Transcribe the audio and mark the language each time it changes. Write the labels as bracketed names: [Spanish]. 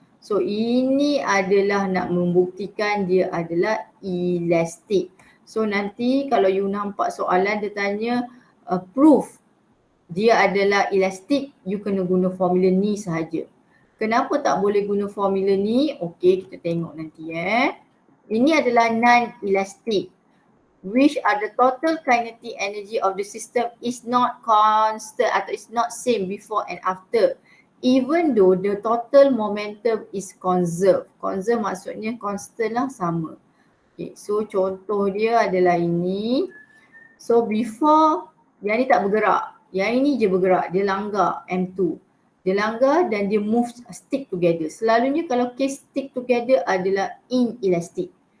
[Malay] So ini adalah nak membuktikan dia adalah elastic. So nanti kalau you nampak soalan dia tanya proof dia adalah elastic, you kena guna formula ni sahaja. Kenapa tak boleh guna formula ni? Okey, kita tengok nanti [English] Ini adalah non-elastic, which are the total kinetic energy of the system is not constant atau is not same before and after, even though the total momentum is conserved. [Malay] Conserve maksudnya constant lah, sama. Okay, so contoh dia adalah ini. [English] So before, [Malay] yang ni tak bergerak, yang ini je bergerak, dia langgar M2. Dia langgar dan dia [English] move stick together. [Malay] Selalunya kalau case stick together adalah inelastic.